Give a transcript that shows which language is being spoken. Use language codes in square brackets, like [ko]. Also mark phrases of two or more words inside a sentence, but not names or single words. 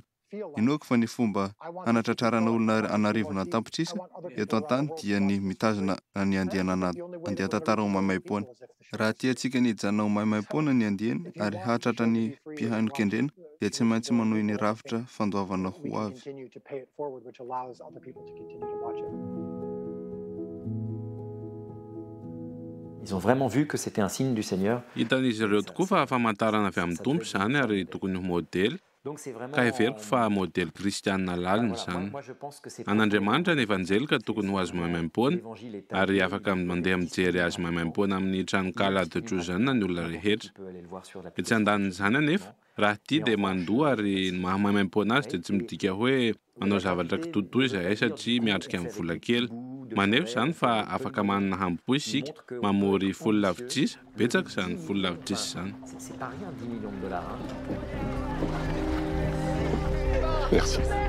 [mg] Inoako fa ny fomba hanatratrarana olona anarivona tampotrisa eto an-tany dia ny mitazona ny andian-tantara ho maimai-poana. Raha tiantsika ny hijanona ho maimai-poana ny andiany ary hatratra ny mpihaino-kendrena dia tsy maintsy manohy ny rafitra fandoavana ho avy. [fr] Ils ont vraiment vu que c'était un signe du Seigneur. [mg] Hitan'izy ireo tokoa fa famantarana avy amin'ny tompo izany ary tokony ho modely. Ka heveriko fa modely kristianina lalina izany. An'Andriamanitra ny evanjelika tokony ho azo maimai-poana ary afaka mandeha mijery azy maimai-poana amin'ny tranokala de Jozana ny olona rehetra. Etsy andanin'izany anefa raha tia dia mandoa ary ny maha-maimai-poana azy dia tsy midika hoe manao zavatra kitotoy izahay satria miatrika amin'ny vola kely. Maneho izany fa afaka manana hambo isika mamory folo lavitrisa, betsaka izany folo lavitrisa izany. Merci.